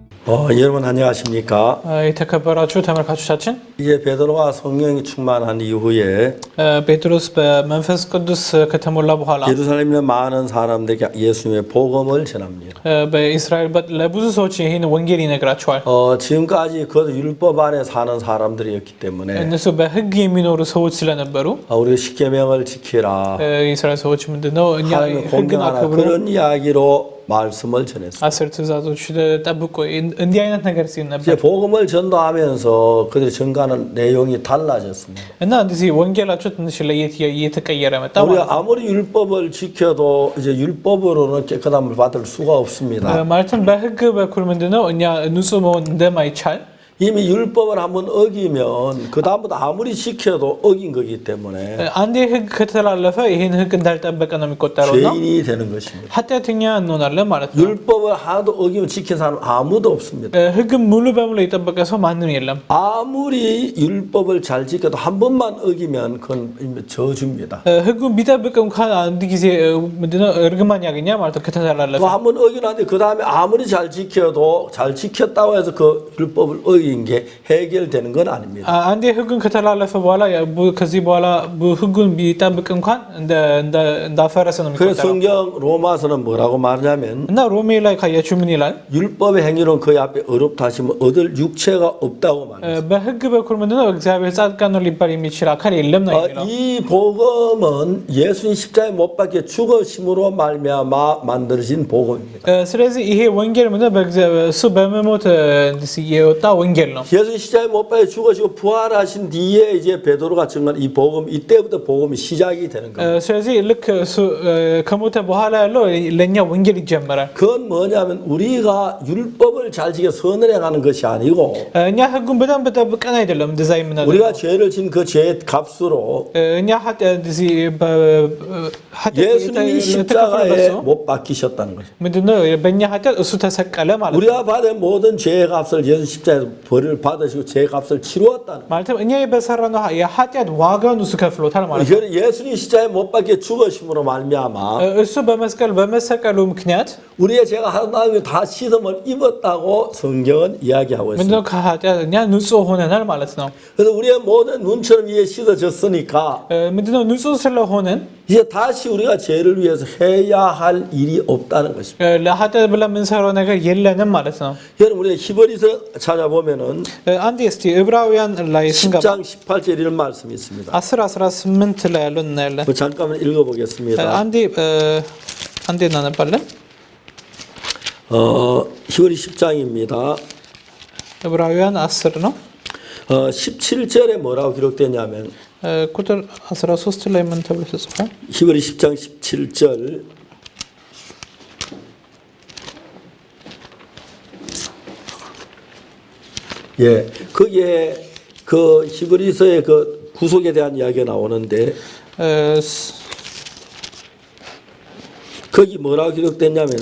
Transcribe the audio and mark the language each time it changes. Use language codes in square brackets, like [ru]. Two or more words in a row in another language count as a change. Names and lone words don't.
[ko] 여러분 안녕하십니까? [am] የተከበራችሁ ተመልካቾቻችን [ko] 이제 베드로가 성령이 충만한 이후에 [am] ጴጥሮስ በመንፈስ ቅዱስ ከተሞላ በኋላ [ko] 예루살렘에 있는 많은 사람들에게 예수님의 복음을 전합니다. [am] በእስራኤል ለብዙ ሰዎች ይህን ወንጌል ይነግራቸዋል። [ko] 지금까지 그 율법 안에 사는 사람들이었기 때문에 [am] እነሱ በሕግ የሚኖሩ ሰዎች ስለነበሩ [ko] 우리 십계명을 지키라 [am] የእስራኤል ሰዎች ምንድነው እኛ ሕግን [ko] 공경하라 [am] አክብሩ [ko] 그런 이야기로 말씀을 전했어요. [am] አስር ትእዛዞች ጠብቆ እንዲህ አይነት ነገር ሲል ነበር [ko] 이제 복음을 전도하면서 그들이 전가하는 내용이 달라졌습니다. [am] እና እንደዚህ ወንጌላቸው ትንሽ ለየት እየተቀየረ መጣ። [ko] 우리가 아무리 율법을 지켜도 이제 율법으로는 깨끗함을 받을 수가 없습니다. [am] ማለትም በሕግ በኩል ምንድነው እኛ ንጹህ መሆን እንደማይቻል [ko] 이미 율법을 한번 어기면 그 다음부터 아무리 지켜도 어긴 거기 때문에 [am] አንዴ ሕግ ከተላለፈ ይሄን ሕግ እንዳልጠበቀ ነው የሚቆጠረውና [ko] 죄인이 되는 것입니다. [am] ኃጢአተኛ እንሆናለን ማለት ነው። [ko] 율법을 하나도 어기면 지킨 사람 아무도 없습니다. [am] ሕግ ሙሉ በሙሉ የጠበቀ ሰው ማንም የለም። [ko] 아무리 율법을 잘 지켜도 한 번만 어기면 그건 저주입니다. [am] ሕጉን ቢጠብቅ እንኳን አንድ ጊዜ ምንድነው እርግማን ያገኛል ማለት ነው ከተላለፈ። [ko] 또 한 번 어기는데 그 다음에 아무리 잘 지켜도 잘 지켰다고 해서 그 율법을 어긴 게 해결되는 건 아닙니다. [am] አንዴ ሕጉን ከተላለፈ በኋላ ከዚህ በኋላ ሕጉን ቢጠብቅ እንኳን እንዳፈረሰ ነው [ko] 그래서 [am] የሚቆጠረው። [ko] 성경 로마서는 뭐라고 말하냐면 [am] እና ሮሜ ላይ ካያችሁ ምን ይላል? [ko] 율법의 행위로는 그의 앞에 어렵다 하시면 얻을 육체가 없다고 말합니다. [am] በሕግ በኩል ምንድነው እግዚአብሔር ጻድቃን ነው ሊባል የሚችል አካል የለም ነው የሚለው። [ko] 이 복음은 예수님 십자가에 못 박혀 죽으심으로 말미암아 만들어진 복음입니다. [am] ስለዚህ ይሄ ወንጌል ምንድነው እሱ በመሞት የወጣ ወንጌል ነው። [ko] 예수 십자가에 못 박혀 죽으시고 부활하신 뒤에 이제 베드로가 증거한 이 복음 이때부터 복음이 시작이 되는 겁니다. [am] ስለዚህ ልክ እሱ ከሞተ በኋላ ያለው ለኛ ወንጌል ይጀምራል። [ko] 그건 뭐냐면 우리가 율법을 잘 지켜 선을 행하는 것이 아니고 [am] እኛ ሕጉን በደንብ ጠብቀን አይደለም እንደዛ የምናደርገው። [ko] 우리가 죄를 진 그 죄의 값으로 [am] እኛ [ko] 예수님이 십자가에 못 박히셨다는 거죠. [am] ምንድነው በእኛ ኃጢአት እሱ ተሰቀለ ማለት ነው። [ko] 우리가 받은 모든 죄의 값을 예수 십자가에서 벌을 받으시고 죄의 값을 치루었다는 거죠. [am] ማለትም እኛ በሰራነው የኃጢአት ዋጋውን እሱ ከፍሎታል ማለት ነው። [ko] 예수님 십자가에 못 박혀 죽으심으로 말미암아 [am] እሱ በመሰቀሉ ምክንያት [ko] 우리의 죄가 하나님이 다 씻음을 입었다고 성경은 이야기하고 있습니다. [am] ምንድነው ከኃጢአት እኛ ንጹህ ሆነናል ማለት ነው። [ko] 그래서 우리의 모든 눈처럼 위에 씻어졌으니까 [am] ምንድነው ንጹህ ስለሆነን [ko] 이제 다시 우리가 죄를 위해서 해야 할 일이 없다는 것입니다. [am] ለኃጢአት ብለን የምንሰራው ነገር የለንም ማለት ነው። [ko] 여러분 우리가 히브리서 찾아보면은 [am] አንዴ እስቲ ዕብራውያን ላይ ስንገባ [ko] 10장 18절 이런 말씀이 있습니다. [am] 10:18 ላይ ያለው እናያለን። [ko] 잠깐만 읽어보겠습니다. [am] አንዴ እናነባለን። [ko] 히브리 10장입니다. [am] ዕብራውያን 10 ነው። [ko] 17절에 뭐라고 기록되냐면 [am] ቁጥር 13 ላይ ምን ተብሎ ተጽፏል? [ko] 히브리 10장 17절 예, 거기에 그 히브리서의 그 구속에 대한 이야기가 나오는데 거기 뭐라고 기록됐냐면은